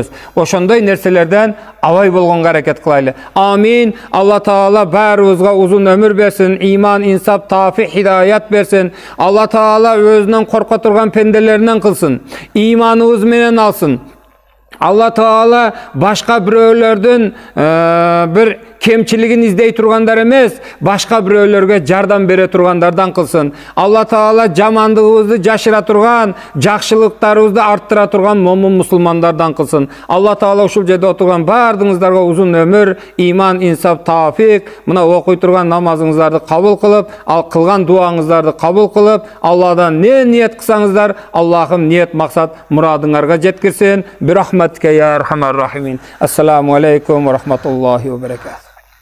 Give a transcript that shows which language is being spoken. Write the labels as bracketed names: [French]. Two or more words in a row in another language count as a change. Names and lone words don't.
[Kyrgyz] Ошондой нерселерден абай болгонго аракет кылайлы. Амин. Алла Таала баарыбызга узун өмүр берсин, иман, инсап, тафи, хидаят берсин. Алла Таала өзүнөн корко турган пенделеринен кылсын. Иманыбыз менен алсын. Алла Таала башка бирөөлөрдүн бир кемчилигин издей тургандар эмес, башка biröөлөргө жардам бере тургандардан кылсын. Алла Таала жамандыгыбызды жашыра турган, жакшылыктарыбызды арттыра турган момун мусулмандардан кылсын. Алла Таала ушул жерде отурган баардыгыңыздарга узун өмүр, иман, инсап, тафик, мына окуй турган намазыңыздарды кабыл кылып, ал кылган дуаңыздарды кабыл кылып, Алладан не ниет кылсаңыздар, Аллахым ниет максат мурадыңарга жеткирсин. [Arabic] برحمتك يا أرحم الراحمين. السلام عليكم ورحمة الله وبركاته.